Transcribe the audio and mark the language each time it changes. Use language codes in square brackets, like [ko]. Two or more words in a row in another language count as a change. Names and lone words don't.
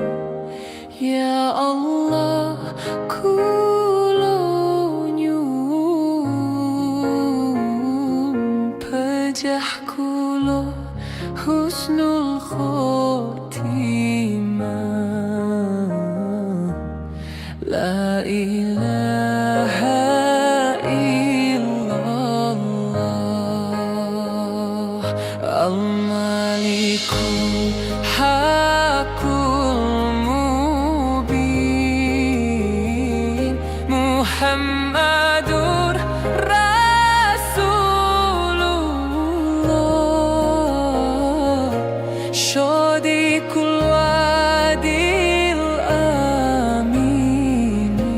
[jv] Ya Allah, kulo nyuwun pejahku loh [ar] حسن الخاتمة. لا إله إلا الله الملك الحق المبين محمد رسول الله صادق الوعد الأمين.